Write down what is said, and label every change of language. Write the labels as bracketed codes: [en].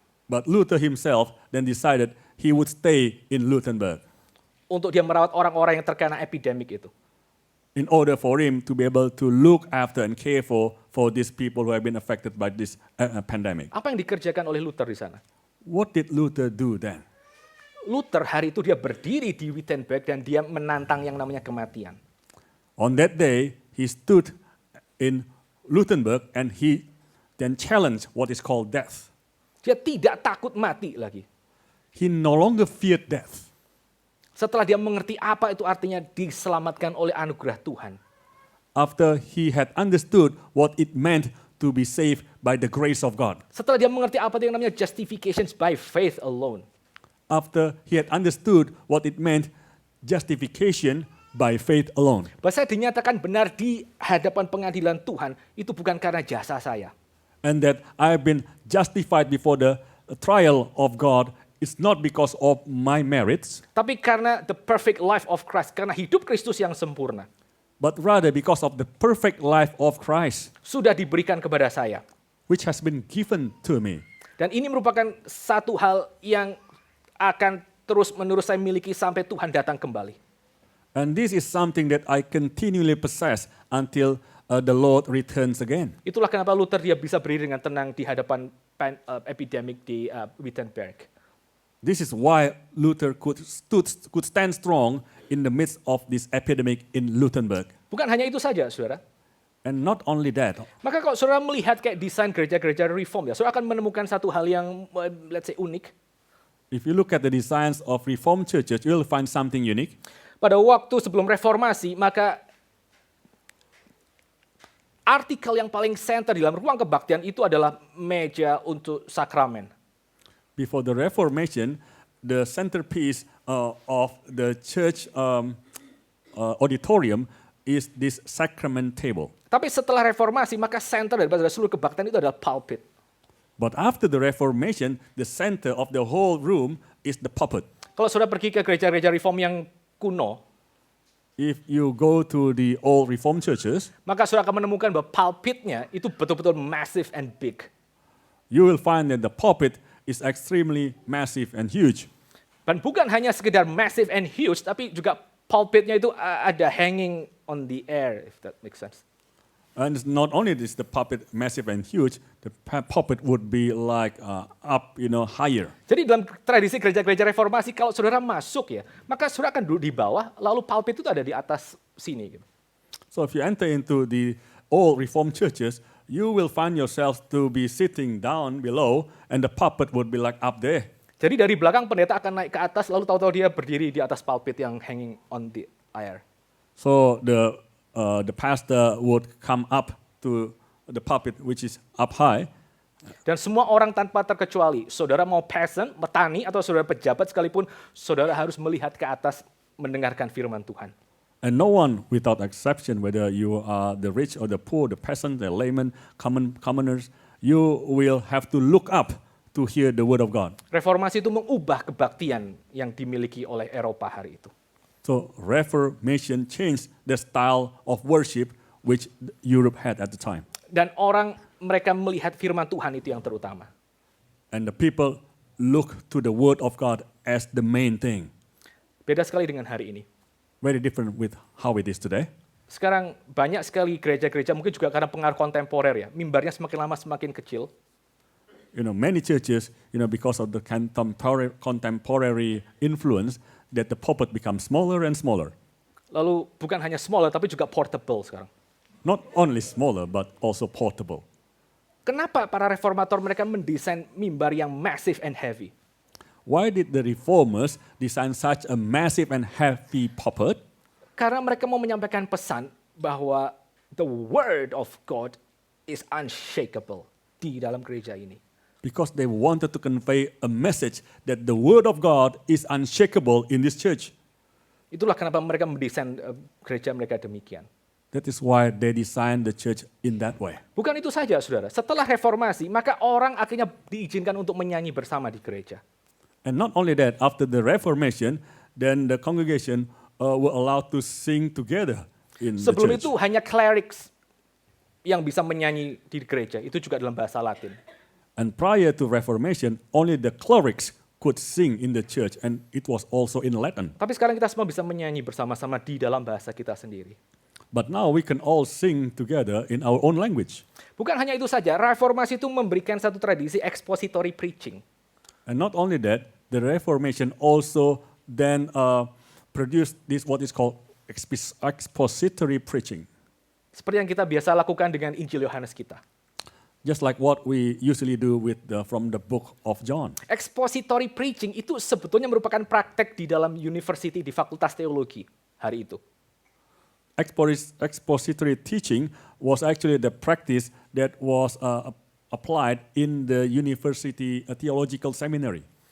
[en] But Luther himself then decided he would stay in Wittenberg [id] Untuk dia merawat orang-orang yang terkena epidemik itu. [en] in order for him to be able to look after and care for these people who have been affected by this pandemic. [id] Apa yang dikerjakan oleh Luther di sana? [en] What did Luther do then? [id] Luther hari itu dia berdiri di Wittenberg dan dia menantang yang namanya kematian. [en] On that day, he stood in Wittenberg and he then challenged what is called death. [id] Dia tidak takut mati lagi. [en] He no longer feared death. [id] Setelah dia mengerti apa itu artinya diselamatkan oleh anugerah Tuhan. [en] After he had understood what it meant to be saved by the grace of God. [id] Setelah dia mengerti apa itu yang namanya [en] justification by faith alone. After he had understood what it meant justification by faith alone. [id] Bahwa saya dinyatakan benar di hadapan pengadilan Tuhan itu bukan karena jasa saya. [en] And that I have been justified before the trial of God is not because of my merits, [id] Tapi karena [en] the perfect life of Christ, [id] karena hidup Kristus yang sempurna [en] but rather because of the perfect life of Christ, [id] sudah diberikan kepada saya. [en] which has been given to me. [id] Dan ini merupakan satu hal yang akan terus-menerus saya miliki sampai Tuhan datang kembali. [en] And this is something that I continually possess until the Lord returns again. [id] Itulah kenapa Luther dia bisa berdiri dengan tenang di hadapan epidemik di Wittenberg. [en] This is why Luther could stand strong in the midst of this epidemic in Wittenberg. [id] Bukan hanya itu saja, saudara. [en] And not only that, [id] Maka kalau saudara melihat kayak desain gereja-gereja reform, ya, saudara akan menemukan satu hal yang, [en] let's say, [id] unik. [en] if you look at the designs of Reformed churches, you will find something unique. [id] Pada waktu sebelum reformasi, maka artikel yang paling center di dalam ruang kebaktian itu adalah meja untuk sakramen. [en] Before the Reformation, the centerpiece of the church auditorium is this sacrament table. [id] Tapi setelah reformasi, maka center daripada seluruh kebaktian itu adalah pulpit. [en] But after the Reformation, the center of the whole room is the pulpit. [id] Kalau saudara pergi ke gereja-gereja reform yang kuno, [en] If you go to the old Reformed churches, [id] maka saudara akan menemukan bahwa pulpitnya itu betul-betul [en] massive and big. you will find that the pulpit is extremely massive and huge. [id] Dan bukan hanya sekedar [en] massive and huge, [id] tapi juga pulpitnya itu ada [en] hanging on the air, if that makes sense. And it's not only is the pulpit massive and huge, the pulpit would be like up, higher. [id] Jadi dalam tradisi gereja-gereja reformasi, kalau saudara masuk ya, maka saudara akan duduk di bawah, lalu pulpit itu ada di atas sini. Gitu. [en] So if you enter into the old Reformed churches, you will find yourself to be sitting down below, and the pulpit would be like up there. [id] Jadi dari belakang pendeta akan naik ke atas, lalu tahu-tahu dia berdiri di atas pulpit yang [en] hanging on the air. So the pastor would come up to the pulpit, which is up high. [id] Dan semua orang tanpa terkecuali, saudara mau peasant, petani, atau saudara pejabat sekalipun, saudara harus melihat ke atas mendengarkan firman Tuhan. [en] And no one, without exception, whether you are the rich or the poor, the peasant, the layman, commoners, you will have to look up to hear the word of God. [id] Reformasi itu mengubah kebaktian yang dimiliki oleh Eropa hari itu. [en] So Reformation changed the style of worship which Europe had at the time. [id] Dan mereka melihat firman Tuhan itu yang terutama. [en] And the people look to the word of God as the main thing. [id] Beda sekali dengan hari ini. [en] Very different with how it is today. [id] Sekarang banyak sekali gereja-gereja, mungkin juga karena pengaruh kontemporer ya, mimbarnya semakin lama semakin kecil. [en] Many churches, because of the contemporary influence, that the pulpit becomes smaller and smaller. [id] Lalu bukan hanya smaller, tapi juga portable sekarang. [en] Not only smaller, but also portable. [id] Kenapa para reformator mereka mendesain mimbar yang [en] massive and heavy? Why did the reformers design such a massive and heavy pulpit? [id] Karena mereka mau menyampaikan pesan bahwa [en] the word of God is unshakable [id] di dalam gereja ini. [en] Because they wanted to convey a message that the word of God is unshakable in this church. [id] Itulah kenapa mereka mendesain gereja mereka demikian. [en] That is why they designed the church in that way. [id] Bukan itu saja, saudara. Setelah reformasi, maka orang akhirnya diizinkan untuk menyanyi bersama di gereja. [en] And not only that, after the Reformation, then the congregation were allowed to sing together in [id] Sebelum [en] the church. [id] itu hanya clerics yang bisa menyanyi di gereja. Itu juga dalam bahasa Latin. [en] And prior to Reformation, only the clerics could sing in the church, and it was also in Latin. [id] Tapi sekarang kita semua bisa menyanyi bersama-sama di dalam bahasa kita sendiri. [en] But now we can all sing together in our own language. [id] Bukan hanya itu saja, reformasi itu memberikan satu tradisi expository preaching. [en] And not only that, the Reformation also then produced this what is called expository preaching. [id] Seperti yang kita biasa lakukan dengan Injil Yohanes kita. [en] Just like what we usually do from the book of John. [id] Expository preaching itu sebetulnya merupakan praktek di dalam university, di fakultas teologi hari itu. [en] Expository teaching was actually the practice that was applied in the university theological seminary.